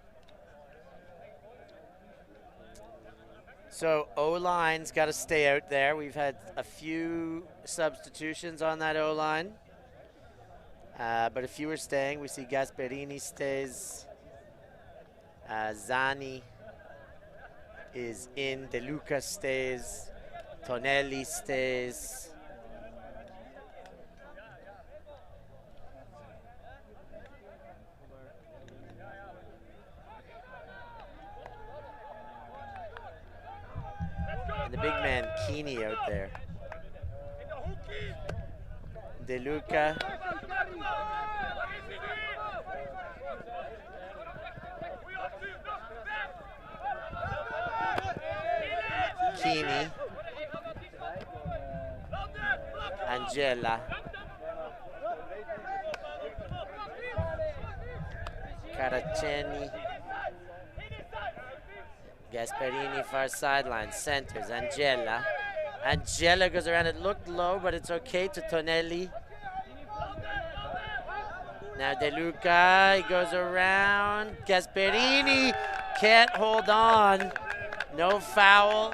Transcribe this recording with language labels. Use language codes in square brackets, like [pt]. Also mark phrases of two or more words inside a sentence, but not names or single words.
[en] So O-line's got to stay out there. We've had a few substitutions on that O-line, but a few are staying. We see Gasperini stays. Zani is in. De Luca stays. Tonelli stays. And the big man Keeney out there. De Luca. Keeney. Angela. Caraceni. Gasperini far sideline, centers, Angela. Angela goes around, it looked low, but it's okay to Tonelli. Now De Luca, he goes around. Gasperini can't hold on. No foul.